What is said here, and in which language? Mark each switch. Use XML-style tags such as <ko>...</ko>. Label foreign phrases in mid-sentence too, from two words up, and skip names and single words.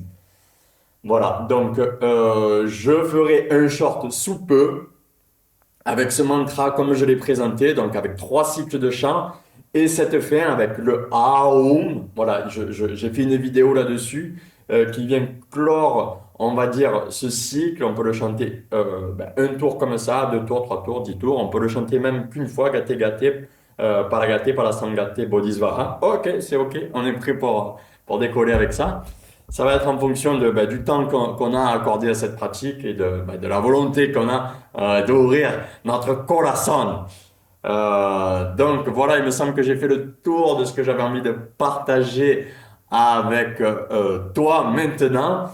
<fr>Voilà, donc je ferai un short sous peu avec ce mantra comme je l'ai présenté, donc avec trois cycles de chant et cette fin avec le Aum. Voilà, j'ai fait une vidéo là-dessus qui vient clore, on va dire, ce cycle. On peut le chanter un tour comme ça, deux tours, trois tours, 10 tours. On peut le chanter même qu'une fois,</fr> <sa>gâté, gâté, paragate, parasangate, bodhisvaha.</sa> <fr>Ok, c'est ok, on est prêt pour décoller avec ça. Ça va être en fonction du temps qu'on a accordé à cette pratique et de la volonté qu'on a d'ouvrir notre corazon. Donc voilà, il me semble que j'ai fait le tour de ce que j'avais envie de partager avec toi maintenant.</fr>